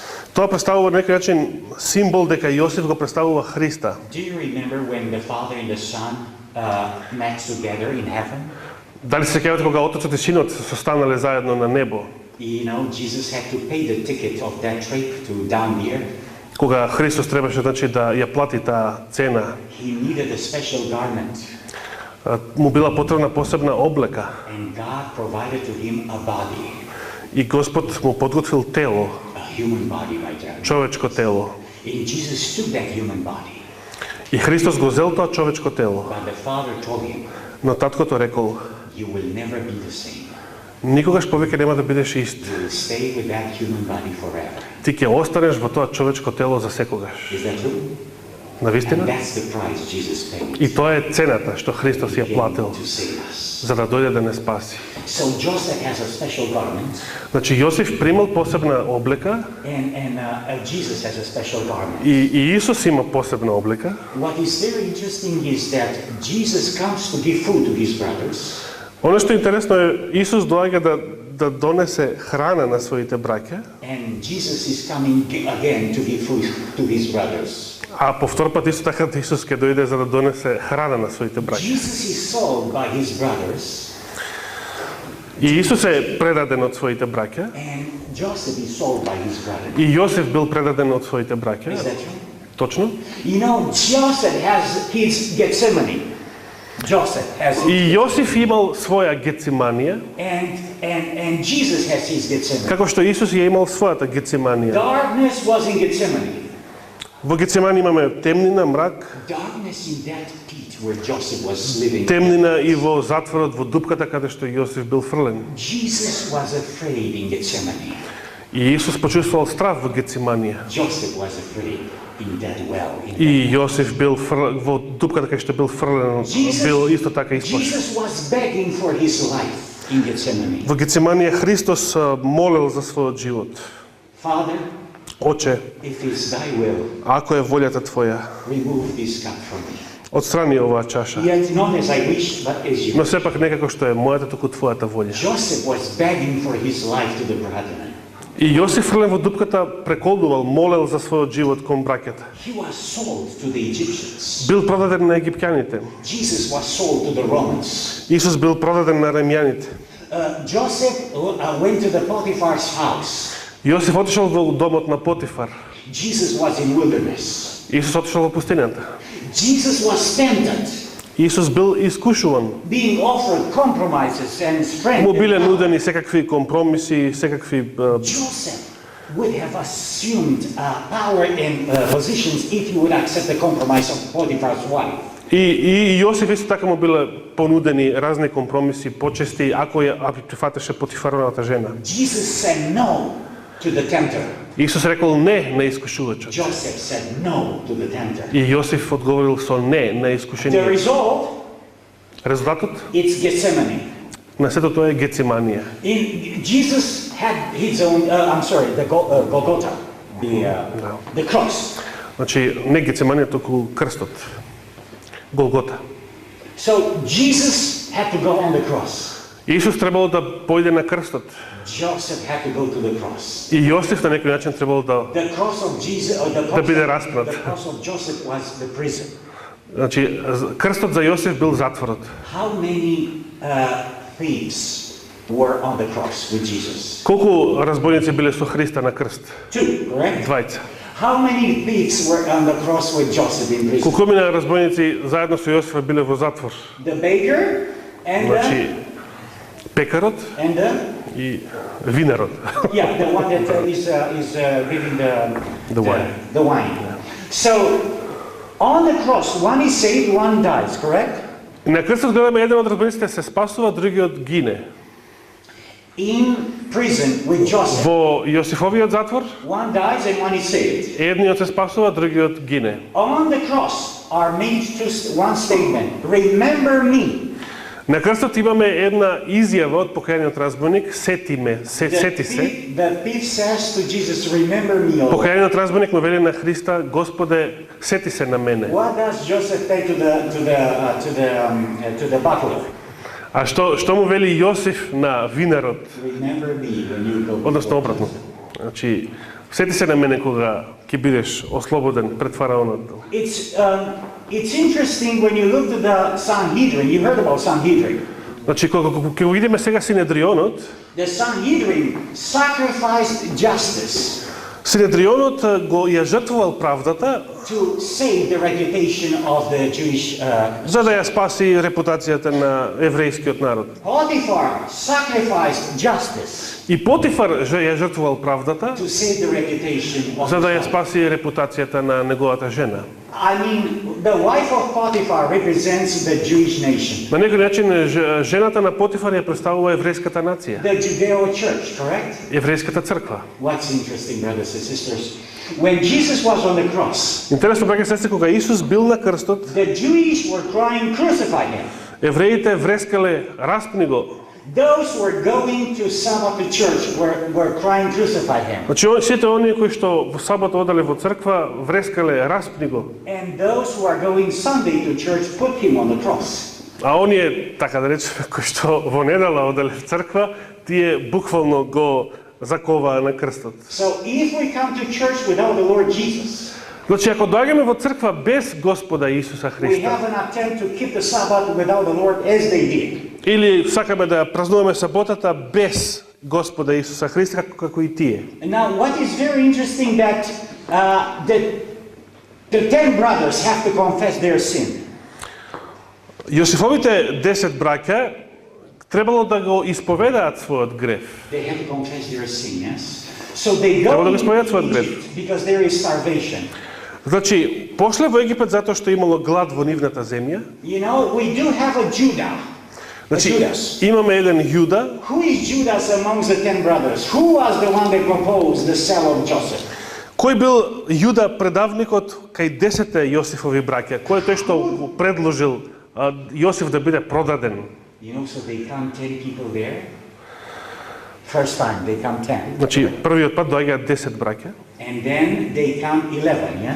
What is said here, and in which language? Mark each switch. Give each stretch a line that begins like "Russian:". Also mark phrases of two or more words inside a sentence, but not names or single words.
Macedonian: тоа представува на некој начин символ дека Јосиф го представува Христа.
English: Do you remember when the father and the son met together in heaven?
Macedonian: Дали се сеќавате кога отецот и синот се состанале заедно на небо?
English: You know, Jesus had to pay the ticket of that trip to down the earth.
Macedonian: Кога Христос требаше значи да ја плати таа цена,
English: He needed a special garment,
Macedonian: му била потребна посебна облека
English: and God provided to him a body,
Macedonian: и Господ му подготвил тело,
English: a human body right there.
Macedonian: човечко тело.
English: And Jesus took that human body.
Macedonian: И Христос го зел тоа човечко тело.
English: But the Father told him,
Macedonian: Но таткото рекол,
English: you will never be the same.
Macedonian: никогаш повеќе нема да бидеш ист.
English: You will stay with that human body forever.
Macedonian: Ти ќе останеш во тоа човечко тело за секогаш.
English: Is that true? And
Macedonian: Навистина?
English: that's the price Jesus paid
Macedonian: И тоа е цената што Христос ја платил
English: to save us.
Macedonian: за да дојде да не спаси.
English: So Joseph has a special garment,
Macedonian: Значи Јосиф примал посебна облека
English: and Jesus has a special garment.
Macedonian: и Исус има посебна облека.
English: What is very interesting is that Jesus comes to give food to his brothers,
Macedonian: Оно што е интересно е Исус доаѓа да донесе храна на своите браќа,
English: and Jesus is coming again to give food to his brothers.
Macedonian: а повтор пат исто така Исус ќе дојде за да донесе храна на своите браќа.
English: Jesus is sold by his brothers,
Macedonian: И Исус е предаден од своите браќа,
English: and Joseph is sold by his brothers.
Macedonian: и Јосиф бил предаден од своите браќа.
English: Is that true?
Macedonian: Точно.
English: You know, Joseph has his Gethsemane. Joseph has
Macedonian: И
English: his,
Macedonian: Јосиф имал своја Гециманија,
English: and Jesus has his Gethsemane.
Macedonian: како што Исус ја имал својата Гециманија.
English: Darkness was in Gethsemane.
Macedonian: Во Гецимани имаме темнина, мрак,
English: Darkness in that pit where Joseph was living.
Macedonian: темнина и во затворот, во дупката каде што Јосиф бил фрлен.
English: Jesus was afraid in Gethsemane.
Macedonian: И Исус почувствувал страв во Гециманија.
English: Joseph was afraid in that well.
Macedonian: И Јосиф бил во дупката каде што бил фрлен, бил исто така исплашен.
English: Jesus was begging for his life in Gethsemane.
Macedonian: Во Гециманија Христос молел за својот живот.
English: Father,
Macedonian: Оче,
English: if it's thy will,
Macedonian: ако е волјата Твоја,
English: remove this cup from me.
Macedonian: отстрани оваа чаша.
English: Yet not as I wish, but as you.
Macedonian: Но сепак некако што е мојата, туку Твојата волја.
English: Joseph was begging for his life to the brethren.
Macedonian: И Јосиф фрлен во дупката преколдувал, молел за својот живот кон браќата.
English: He was sold to the Egyptians.
Macedonian: Бил продаден на египтяните.
English: Jesus was sold to the Romans.
Macedonian: Исус бил продаден на римјаните.
English: Joseph went to the Potiphar's house.
Macedonian: Јосиф отишол во домот на Потифар.
English: Jesus was in wilderness.
Macedonian: Исус отишол во пустината.
English: Jesus was tempted,
Macedonian: Исус бил искушуван.
English: being offered compromises and strength.
Macedonian: Му
English: and
Macedonian: биле
English: power.
Macedonian: нудени секакви компромиси, секакви
English: Joseph would have assumed power and positions if he would accept the compromise of Potiphar's wife.
Macedonian: И Јосиф исто така му биле понудени разни компромиси, почести, ако прифатеше Потифаровата жена.
English: Jesus said no to the tempter.
Macedonian: Исус рекол не на искушувачот.
English: Joseph said no to the tempter.
Macedonian: И Јосиф одговорил со не на
English: The
Macedonian: искушение.
English: result,
Macedonian: Резултатот
English: it's Gethsemane.
Macedonian: на сето тоа е Гециманија.
English: Jesus had his own, the Golgotha, the cross.
Macedonian: Значи, не Гециманија, туку крстот. Голгота.
English: So Jesus had to go on the cross.
Macedonian: Исус требало да појде на крстот.
English: Joseph had to go to the cross.
Macedonian: И Јосиф на некој начин требало да
English: The cross of Jesus, or the
Macedonian: Да биде
English: cross,
Macedonian: распнат.
English: the cross of Joseph was the prison.
Macedonian: Значи, крстот за Јосиф бил затворот.
English: How many thieves were on the cross with Jesus?
Macedonian: Колку разбойници биле со Христа на крст?
English: Two, correct?
Macedonian: Двајца.
English: How many thieves were on the cross with Joseph in prison?
Macedonian: Колку мина разбойници заедно со Јосифа биле во затвор?
English: The baker and
Macedonian: Значи, пекарот
English: the
Macedonian: и винарот.
English: yeah, the one that is giving The wine. The wine. So on the cross, one is saved, one dies, correct?
Macedonian: На крстот гледаме еден од разбойниците се спасува, другиот гине.
English: In prison with Joseph,
Macedonian: Во Јосифовиот затвор,
English: one dies and one is saved.
Macedonian: едниот се спасува, другиот гине.
English: On the cross are made one statement: "Remember me."
Macedonian: На крстот имаме една изјава од покајаниот разбойник, сети ме, сети се.
English: The thief says to Jesus, "Remember me." O Lord."
Macedonian: Покајаниот разбойник му вели на Христа, Господе, сети се на мене.
English: What does Joseph say to the butler?
Macedonian: А што му вели Јосиф на винарот?
English: Remember me when you go.
Macedonian: Односно обратно. Значи, сети се на мене кога ќе бидеш ослободен пред фараонот.
English: It's interesting when you look to the Sanhedrin. You heard about Sanhedrin.
Macedonian: Значи, кога ќе го видиме сега Синедрионот,
English: The Sanhedrin sacrificed justice
Macedonian: Синедрионот го ја жртвувал правдата
English: to save the reputation of the Jewish.
Macedonian: за да ја спаси репутацијата на еврејскиот народ.
English: Potiphar sacrificed justice
Macedonian: И Потифар ја жртвувал правдата
English: to save the reputation of
Macedonian: за да ја
English: his wife.
Macedonian: спаси репутацијата на неговата жена.
English: I mean, the wife of Potiphar represents the Jewish nation,
Macedonian: На некој начин жената на Потифар ја представува еврејската нација,
English: the Judeo church, correct?
Macedonian: еврејската црква.
English: What's interesting, brothers and sisters? When Jesus was on the cross,
Macedonian: Интересно, браќа и сестри, кога Исус бил на крстот,
English: the Jews were crying, "Crucify him."
Macedonian: евреите врескале распни го.
English: Those who were going to Sabbath to church were crying, "Crucify him."
Macedonian: Значи сите оние кои што во сабат оделе во црква врескале распни го.
English: And those who are going Sunday to church put him on the cross.
Macedonian: А оние, така да речеме, кои што во недела оделе в црква, тие буквално го заковаа на крстот.
English: So if we come to church without the Lord Jesus,
Macedonian: Значи, ако доаѓаме во црква без Господа Исуса
English: we
Macedonian: Христа,
English: have an attempt to keep the Sabbath without the Lord as they did.
Macedonian: или сакаме да празнуваме саботата без Господа Исуса Христа, како и тие.
English: And now, what is very interesting that the 10 brothers have to confess their sin.
Macedonian: Јосифовите 10 браќа требало да го исповедаат својот грев.
English: They have to confess their sin, yes? So they
Macedonian: Трябва
English: go
Macedonian: да го
English: into
Macedonian: исповедат својот грев.
English: Egypt because there is starvation.
Macedonian: Значи, пошле во Египет затоа што имало глад во нивната земја.
English: You know, we do have a Judah.
Macedonian: Значи,
English: Judas.
Macedonian: имаме еден Јуда.
English: Who is Judas amongst the 10 brothers? Who was the one that proposed the sale of Joseph?
Macedonian: Кој бил Јуда предавникот кај 10 Јосифови браќа? Кој е тој што го предложил Јосиф да биде продаден?
English: You know, so they come 10 people there. First time they come 10.
Macedonian: Значи, првиот пат доаѓаат 10 браќа,
English: And then they come 11, yes?